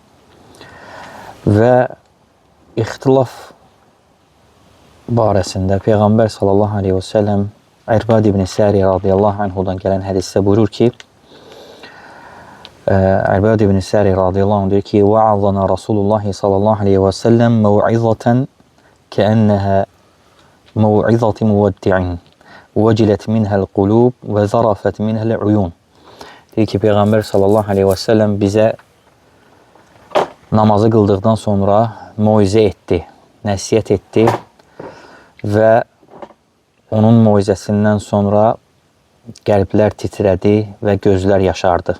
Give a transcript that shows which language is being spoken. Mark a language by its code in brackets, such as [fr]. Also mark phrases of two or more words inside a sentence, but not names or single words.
[az] Və ixtilaf barəsində Peyğəmbər [ar] صلى الله عليه وسلم [az] İrbad ibn Səri radiyallahu anhudan gələn hədisdə buyurur ki, İrbad ibn Səri [ar] رضي الله عنه [az] deyir ki, [ar] وَعَظَنَا رَسُولُ اللّٰهِ صلى الله عليه وسلم مَوْعِظَةً كَأَنَّهَا مَوْعِظَةِ مُوَدِّعٍ وَجِلَتْ مِنْهَا الْقُلُوبِ وَزَرَفَتْ مِنْهَا الْعُيُونِ. [az] Deyir ki, Peyğəmbər [ar] صلى الله عليه وسلم [az] bizə namazı qıldıqdan sonra moizə etdi, nəsiyyət etdi və onun moizəsindən sonra qəlblər titrədi və gözlər yaşardı.